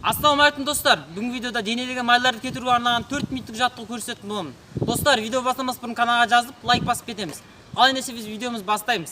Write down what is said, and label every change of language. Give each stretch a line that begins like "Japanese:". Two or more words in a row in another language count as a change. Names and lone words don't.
Kyrgyz: Assalamualaikum dostlar. Бүгүнкү видеода денедеги майларды кетирүүгө арналган 4 мүнөттүк жаттыгуу көрсөтүп боламын. Достар, видео баштамас бурун каналга жазып, лайк басып кетемиз. Ал эмесе биз видеомузду баштайбыз.